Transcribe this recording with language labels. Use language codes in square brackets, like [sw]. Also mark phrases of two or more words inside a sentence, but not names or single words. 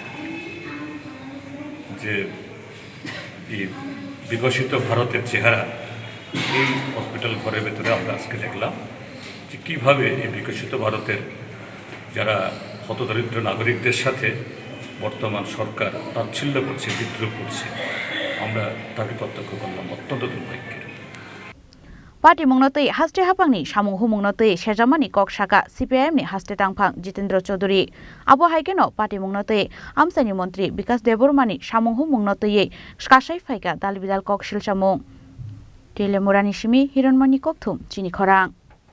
[bn] যে এই বিকশিত ভারতের চেহারা এই হসপিটাল ঘরের ভেতরে আমরা আজকে দেখলাম যে কীভাবে এই বিকশিত ভারতের যারা হতদরিদ্র নাগরিকদের সাথে বর্তমান সরকার তাচ্ছিল্য করছে বিদ্রোহ করছে আমরা তাকে প্রত্যক্ষ করলাম অত্যন্ত দুর্ভাগ্যের [trp] Party mungnotei haste hapangni samung humungnotei sejamani kok saka CPM ni haste tangphang Jitendra Chowdhury abo haikeno party mungnotei amsani montri Bikas Debormani samung humungnotei skasai phaika dalbidal kok silchamung Telemurani simi Hiranmani kokthum Chini Khorang